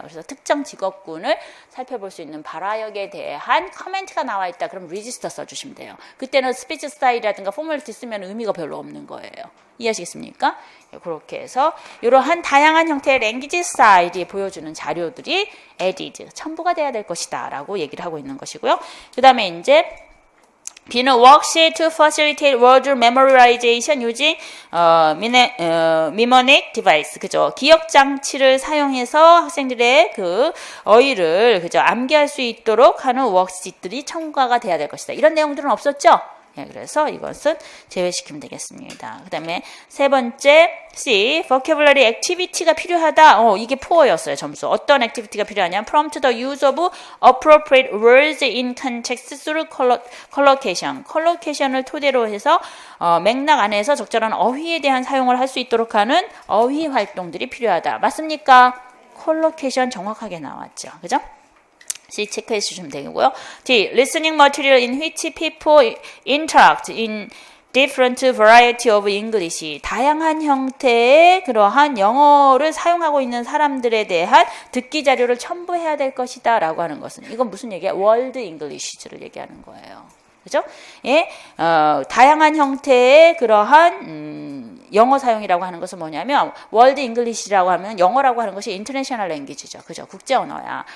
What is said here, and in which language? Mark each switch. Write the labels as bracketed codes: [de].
[ko] 그래서 특정 직업군을 살펴볼 수 있는 발화역에 대한 커멘트가 나와 있다. 그럼 레지스터 써주시면 돼요. 그때는 스피치 스타일이라든가 포멀리티 쓰면 의미가 별로 없는 거예요. 이해하시겠습니까? 그렇게 해서 이러한 다양한 형태의 랭귀지 스타일이 보여주는 자료들이 added, 첨부가 돼야 될 것이다 라고 얘기를 하고 있는 것이고요. 그 다음에 이제 B는 [en] worksheet to facilitate word memorization using mnemonic device. [ko] 그죠? 기억 장치를 사용해서 학생들의 그 어휘를 그죠? 암기할 수 있도록 하는 워크시트들이 첨가가 돼야 될 것이다. 이런 내용들은 없었죠? 네, 그래서 이것은 제외시키면 되겠습니다. 그 다음에 세 번째 C, vocabulary activity가 필요하다. 이게 4였어요, 점수. 어떤 액티비티가 필요하냐? [en] Prompt the use of appropriate words in context through collocation. [ko] collocation을 토대로 해서 맥락 안에서 적절한 어휘에 대한 사용을 할 수 있도록 하는 어휘 활동들이 필요하다. 맞습니까? collocation 정확하게 나왔죠. 그죠? C 체크해 주시면 되고요. D. [en] Listening material in which people interact in different variety of English. [ko] 다양한 형태의 그러한 영어를 사용하고 있는 사람들에 대한 듣기 자료를 첨부해야 될 것이다 라고 하는 것은 이건 무슨 얘기야? 월드 잉글리시를 얘기하는 거예요. 그죠? 예, 다양한 형태의 그러한 영어 사용이라고 하는 것은 뭐냐면 월드 잉글리시라고 하면 영어라고 하는 것이 인터내셔널 랭귀지죠. 그죠? 국제 언어야.